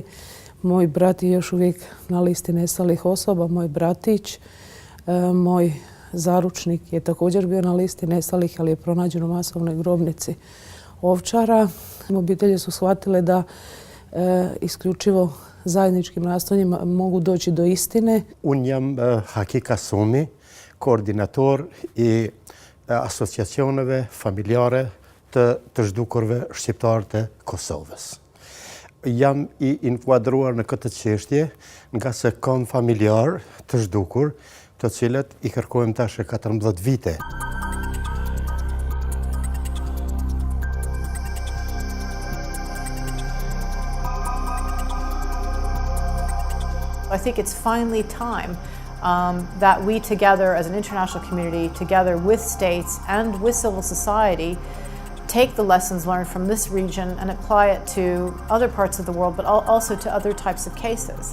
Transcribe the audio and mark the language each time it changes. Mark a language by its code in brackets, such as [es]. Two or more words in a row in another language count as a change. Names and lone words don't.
[hr] Moj brat je još uvijek na listi nestalih osoba, moj bratić, moj zaručnik je također bio na listi nestalih, ali je pronađen u masovnoj grobnici Ovčara. Obitelji su shvatile da isključivo zajedničkim nastojanjima mogu doći do istine. [sq] Unjam Hakika Sumi, koordinator i asociacioneve familjare të zhdukurve shqiptar të Kosovës. Jam I inkuadruar në këtë çështje nga se kam familjar të zhdukur, të cilët I kërkojmë tash 14 vite. [en] I think it's finally time that we together as an international community, together with states and with civil society, take the lessons learned from this region and apply it to other parts of the world, but also to other types of cases.